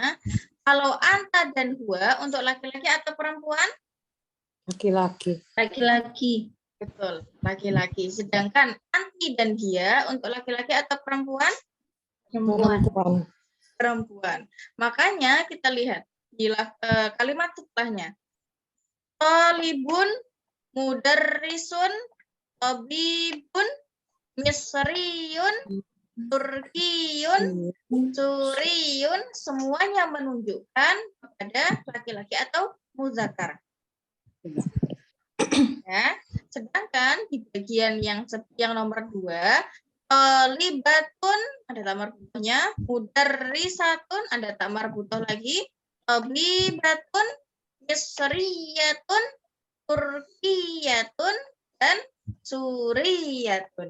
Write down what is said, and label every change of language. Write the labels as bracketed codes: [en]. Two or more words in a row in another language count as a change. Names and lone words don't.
[id] Kalau anta dan gua untuk laki-laki atau perempuan? Laki-laki. Laki-laki. Betul, laki-laki. Sedangkan anti dan dia untuk laki-laki atau perempuan? Perempuan. Perempuan. Makanya kita lihat di kalimat setelahnya. [ar] طالبٌ، مدرّسٌ، طبيبٌ، مصريٌّ، تركيٌّ، سوريٌّ, [id] semuanya menunjukkan kepada laki-laki atau muzakkar. Ya. Sedangkan di bagian yang nomor 2, tolibatun ada tamar butuhnya, mudarrisatun ada tamar butuh lagi, [ar] طبيبةٌ، مصريةٌ، تركيةٌ, [id] dan suriyatun.